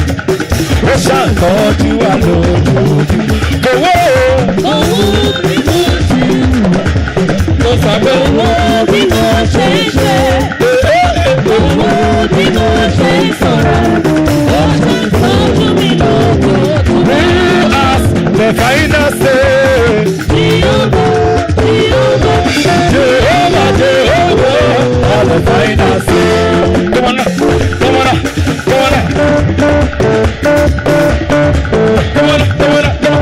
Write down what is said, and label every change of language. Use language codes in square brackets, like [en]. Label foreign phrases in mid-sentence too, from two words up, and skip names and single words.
[yo] Ó ṣàtọ́jú wa lójoojúmọ́. Kò wó o. Owó bí mo ṣe. Kò sàbẹ̀ owó bí mo ṣe ṣe. Owó bí mo ṣe sọ̀rọ̀. Ó ṣàtọ́jú mi lójoojúmọ́. [en] Who has the final say? Jehovah, Jehovah has the final say. Come on now, come on now, come on now. Come on, come on, come on.